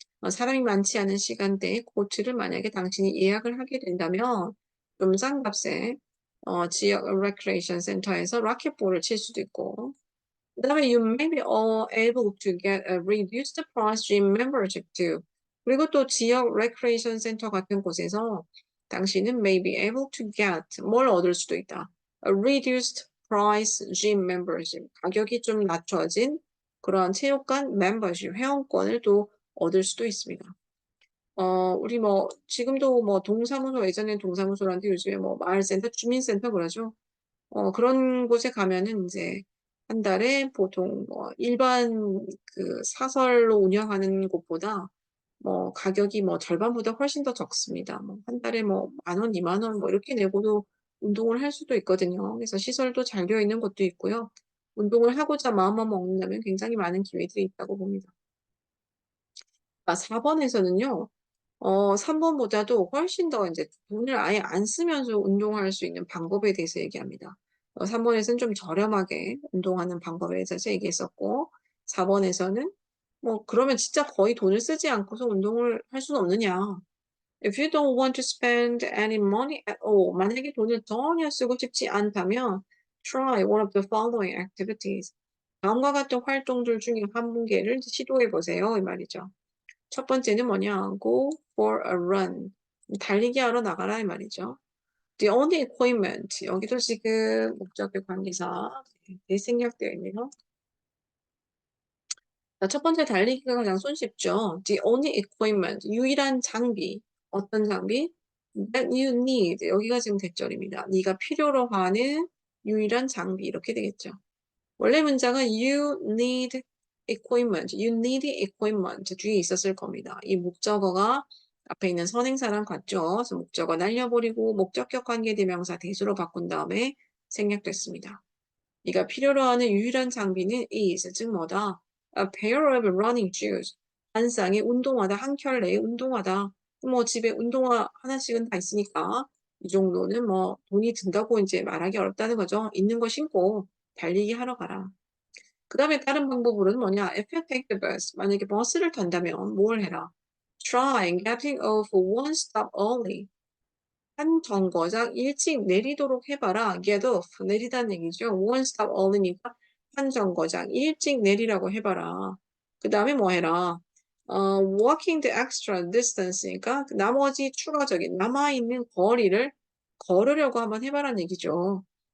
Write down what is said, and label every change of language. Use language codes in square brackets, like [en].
[ko] 사람이 많지 않은 시간대에 코트를 만약에 당신이 예약을 하게 된다면 좀 싼 값에 지역 레크레이션 센터에서 라켓볼을 칠 수도 있고 그다음에 [en] you may be able to get a reduced price gym membership too. [ko] 그리고 또 지역 레크레이션 센터 같은 곳에서 당신은 [en] may be able to get [ko] 뭘 얻을 수도 있다. [en] A reduced price gym membership. [ko] 가격이 좀 낮춰진 그러한 체육관 membership 회원권을 또 얻을 수도 있습니다. 우리 뭐 지금도 뭐 동사무소 예전에 동사무소라는데 요즘에 뭐 마을센터, 주민센터 그러죠. 그런 곳에 가면은 이제 한 달에 보통 뭐 일반 그 사설로 운영하는 곳보다 뭐 가격이 뭐 절반보다 훨씬 더 적습니다. 뭐 한 달에 뭐 10,000원, 20,000원 뭐 이렇게 내고도 운동을 할 수도 있거든요. 그래서 시설도 잘 되어 있는 곳도 있고요. 운동을 하고자 마음만 먹는다면 굉장히 많은 기회들이 있다고 봅니다. 4번에서는요. 3번보다도 훨씬 더 이제 돈을 아예 안 쓰면서 운동할 수 있는 방법에 대해서 얘기합니다. 3번에서는 좀 저렴하게 운동하는 방법에 대해서 얘기했었고, 4번에서는 뭐 그러면 진짜 거의 돈을 쓰지 않고서 운동을 할 수는 없느냐. [en] If you don't want to spend any money at all, [ko] 만약에 돈을 전혀 쓰고 싶지 않다면 [en] try one of the following activities. [ko] 다음과 같은 활동들 중에 한 개를 시도해 보세요. 이 말이죠. 첫 번째는 뭐냐? [en] Go for a run. [ko] 달리기 하러 나가라 이 말이죠. [en] The only equipment. [ko] 여기도 지금 목적의 관계사 생략되어 있네요. 자, 첫 번째 달리기가 가장 손쉽죠. [en] The only equipment. [ko] 유일한 장비. 어떤 장비? [en] That you need. [ko] 여기가 지금 대절입니다. 네가 필요로 하는 유일한 장비. 이렇게 되겠죠. 원래 문장은 [en] you need equipment, [ko] you need equipment 뒤에 있었을 겁니다. 이 목적어가 앞에 있는 선행사랑 같죠. 그래서 목적어 날려버리고 목적격 관계대명사 대수로 바꾼 다음에 생략됐습니다. 네가 필요로 하는 유일한 장비는 is, 즉 뭐다? [en] A pair of running shoes. [ko] 한 쌍의 운동화다, 한 켤레의 운동화다. 뭐 집에 운동화 하나씩은 다 있으니까 이 정도는 뭐 돈이 든다고 이제 말하기 어렵다는 거죠. 있는 거 신고 달리기 하러 가라. 그 다음에 다른 방법으로는 뭐냐? [en] If you take the bus, [ko] 만약에 버스를 탄다면 뭘 해라? [en] Try getting off one stop early. [ko] 한 정거장 일찍 내리도록 해봐라. [en] Get off, [ko] 내리다는 얘기죠. [en] One stop early [ko] 니까 한 정거장 일찍 내리라고 해봐라. 그 다음에 뭐 해라? [en] Walking the extra distance [ko] 니까 나머지 추가적인 남아있는 거리를 걸으려고 한번 해봐라는 얘기죠.